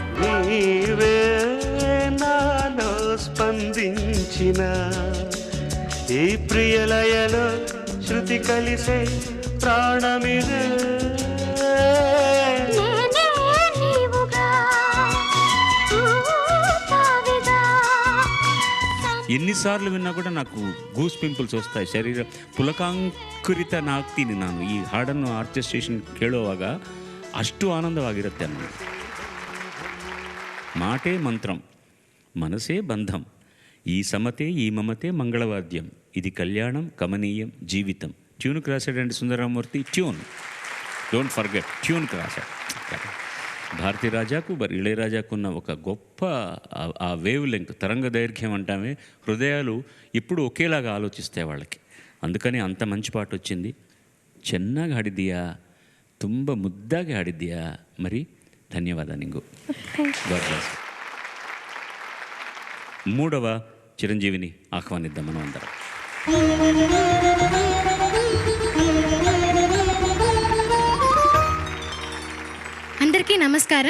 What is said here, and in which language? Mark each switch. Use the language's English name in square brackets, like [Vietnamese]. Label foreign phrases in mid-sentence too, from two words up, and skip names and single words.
[Telugu] నీవే నాలో స్పందించిన ఈ ప్రియలయలో శృతి కలిసే ప్రాణమిదే. ఎన్నిసార్లు విన్నా కూడా నాకు [English] goose pimples [Telugu] వస్తాయి. [Kannada] ಶರೀರ ಪುಲಕಾಂಕುರಿತ ನಾಗ್ತೀನಿ ನಾನು ಈ ಹಾಡನ್ನು ಆರ್ಕೆಸ್ಟ್ರೇಷನ್ ಕೇಳುವಾಗ. ಅಷ್ಟು ಆನಂದವಾಗಿರುತ್ತೆ ಅನ್ನೋದು. [Telugu] మాటే మంత్రం మనసే బంధం ఈ సమతే ఈ మమతే మంగళవాద్యం ఇది కళ్యాణం కమనీయం జీవితం. ట్యూన్కి రాశాడండి సుందరరామూర్తి. ట్యూన్, [English] don't forget, [Telugu] ట్యూన్కి రాశాడు. భారతీ రాజాకు ఇళయరాజాకు ఉన్న ఒక గొప్ప ఆ [English] wave length, [Telugu] తరంగ దైర్ఘ్యం అంటామే. హృదయాలు ఇప్పుడు ఒకేలాగా ఆలోచిస్తాయి వాళ్ళకి. అందుకని అంత మంచి పాట వచ్చింది. [Kannada] ಚೆನ್ನಾಗಿ ಹಾಡಿದ್ದೀಯಾ, ತುಂಬ ಮುದ್ದಾಗಿ ಹಾಡಿದ್ದೀಯಾ. [Telugu] మరి [Kannada] ಧನ್ಯವಾದ ನಿಂಗು. [Telugu] మూడవ చిరంజీవిని ఆహ్వానిద్దాం మనం అందరం. అందరికీ నమస్కారం.